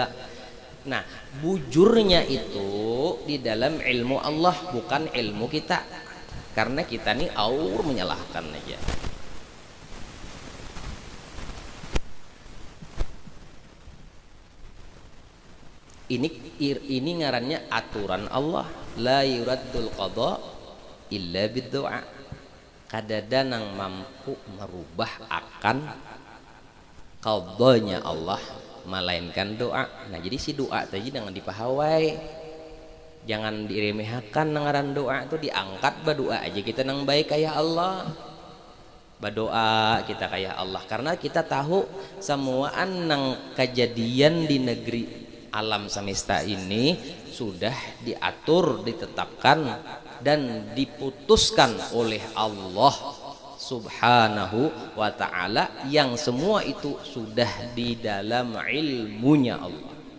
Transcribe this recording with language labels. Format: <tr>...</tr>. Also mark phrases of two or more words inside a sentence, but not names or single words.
<bjn>Nah, bujurnya itu di dalam ilmu Allah, bukan ilmu kita. Karena kita nih aur menyalahkan aja. Ini ngarannya aturan Allah.</bjn> <ar>La yuraddul qada illa bid-du'a.</ar> <bjn>Kadada nang mampu merubah akan qadanya Allah melainkan doa. Nah jadi si doa tadi jangan dipahawai, jangan diremehkan. Ngaran doa itu diangkat, berdoa aja kita nang baik kayak Allah, berdoa kita kayak Allah, karena kita tahu semuaan nang kejadian di negeri alam semesta ini sudah diatur, ditetapkan dan diputuskan oleh</bjn> <ar>Allah Subhanahu wa ta'ala,</ar> <bjn>yang semua itu sudah di dalam ilmunya Allah.</bjn>